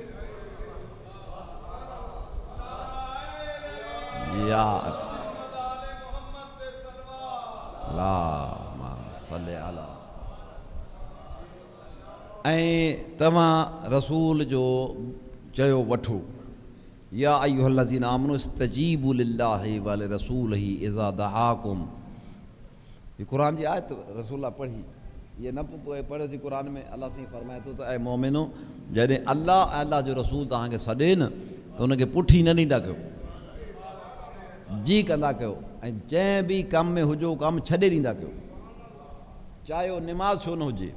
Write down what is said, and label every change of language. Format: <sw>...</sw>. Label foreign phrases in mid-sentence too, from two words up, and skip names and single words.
<sd>यार ऐं तव्हां रसूल जो चयो वठो,</sd> <ar>يا أيها الذين آمنوا استجيبوا لله ولرسوله إذا دعاكم.</ar> <sd>ये कुरान जी आयत रसूल पढ़ी, ये न पढ़े थी कुरान में। अल्लाह साईं फरमाए थो त ऐं मोमिनो, जॾहिं अल्लाह ऐं अल्लाह जो रसूल तव्हांखे सॾे न त हुनखे पुठी न ॾींदा कयो, जी कंदा कयो, ऐं जंहिं बि कम में हुजो कमु छॾे ॾींदा कयो, चाहे उहो निमाज़ छो न हुजे।</sd>